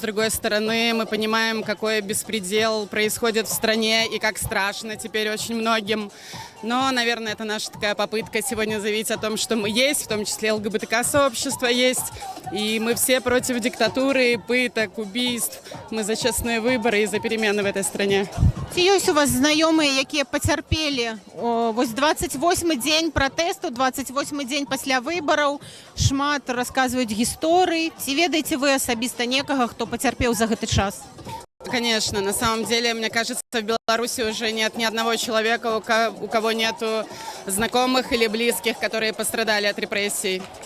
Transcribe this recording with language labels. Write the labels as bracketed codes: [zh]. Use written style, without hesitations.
[ru] С другой стороны, мы понимаем, какой беспредел происходит в стране и как страшно теперь очень многим. Но, наверное, это наша такая попытка сегодня заявить о том, что мы есть, в том числе ЛГБТК-сообщество есть. И мы все против диктатуры, пыток, убийств. Мы за честные выборы и за перемены в этой стране. [be] Ці ёсць у вас знаёмыя, якія пацярпелі? Вось 28-й дзень пратэсту, 28-й дзень пасля выбараў. Шмат расказваюць гісторыі. Ці ведаеце вы асабіста некага, хто пацярпеў за гэты час? [ru] Конечно, на самом деле, мне кажется, в Беларуси уже нет ни одного человека, у кого нету знакомых или близких, которые пострадали от репрессий.